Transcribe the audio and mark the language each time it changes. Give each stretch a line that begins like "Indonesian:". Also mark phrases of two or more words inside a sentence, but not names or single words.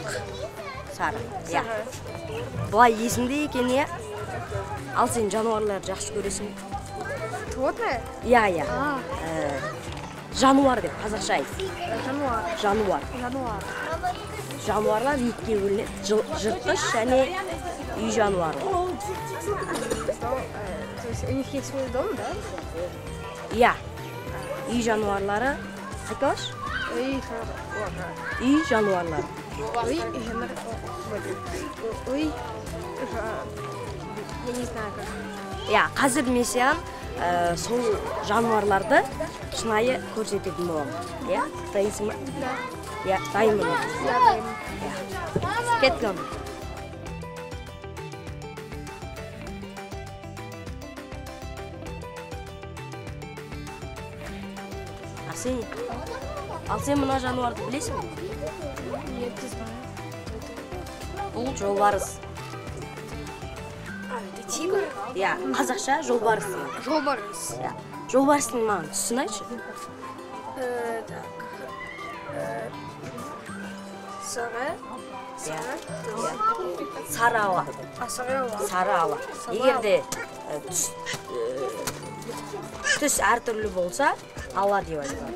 Kazakh: Сары. Я. Бұлай есімде екен, я? Ал сен жануарларды жақсы көресің.
Russian: Животное?
Kazakh: Я. Жануар деп қазақша айт. Жануар. Жануарлар екіге бөлінеді. Жыртқыш және үй жануары.
Russian: То есть у них есть свой дом, да?
Kazakh: Я. Үй жануарлары. Айтпашы? Үй жануарлары.
Russian: Я не знаю как.
Kazakh: Я, қазір мен саған сол жануарларды шынайы көрсететін боламын. Я, дайынсың ба?
Russian: Да.
Kazakh: Я, дайынмын. Я дайын. Кеттім. Арсений, ал сен мына жануарды білесің бе?
Russian: Нет, не знаю.
Kazakh: Бұл жолбарыс.
Russian: Это тигр?
Kazakh: Я, қазақша жолбарыс. Жолбарыс. Я. Жолбарыстың маған түсін айтшы. Так. Сары. Сары ала. Сары ала. Егер де түс әртүрлі болса, ала деп айтылады.